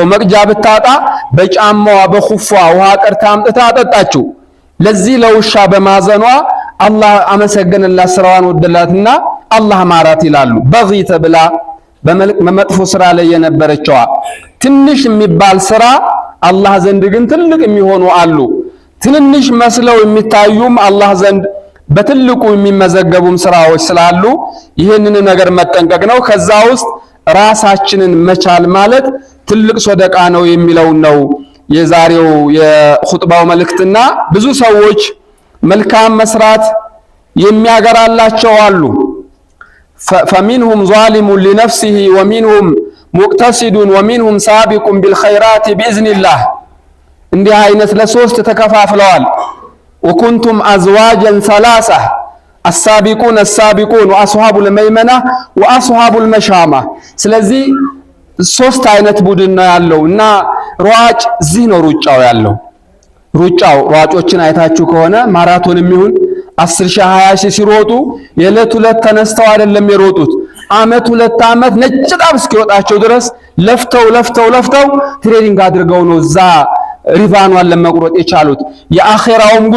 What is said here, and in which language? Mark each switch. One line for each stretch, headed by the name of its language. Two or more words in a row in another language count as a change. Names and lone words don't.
Amharic: መቅጃ ብታጣ በጫማዋ በኹፏ ውሃ ቀርታ አምጥታ አጠጣችው። ለዚህ ለውሻ በማዘኗ አላህ አመሰገነላት፣ ስራዋን ወደላትና አላህ ማራት ይላሉ። በጊ ተብላ በመጥፎ ስራ ላይ የነበረችዋ ትንሽ የሚባል ስራ አላህ ዘንድ ግን ትልቅ የሚሆኑ አሉ። ትንንሽ መስለው የሚታዩም አላህ ዘንድ በትልቁ የሚመዘገቡም ስራዎች ስላሉ ይህንን ነገር መጠንቀቅ ነው። ከዛ ውስጥ ራሳችንን መቻል ማለት ትልቅ ሶደቃ ነው የሚለው ነው የዛሬው የኹጥባው መልእክትና ብዙ ሰዎች መልካም መስራት የሚያገራላቸው አሉ።
Arabic: فمنهم ظالم لنفسه ومنهم مقتصد ومنهم سابق بالخيرات بإذن الله
Amharic: እንዲህ አይነት ለሶስት ተከፋፍለዋል።
Arabic: وكنتم أزواجا ثلاثة السابقون السابقون وأصحاب الميمنة وأصحاب المشامة።
Amharic: ስለዚህ ሶስት አይነት ቡድን ነው ያለው እና ሯጭ እዚህ ነው ሩጫው ያለው። ሩጫው ሯጮችን አይታችሁ ከሆነ ማራቶንም ይሁን 10,000 20,000 ሲሮጡ የዕለት ሁለት ተነስተው አይደለም የሮጡት። አመት ሁለት አመት ነጭ ጣብ እስኪወጣቸው ድረስ ለፍተው ትሬኒንግ አድርገው ነው እዛ ሪቫኗን ለመቁረጥ የቻሉት። የአኺራውም ጉዞ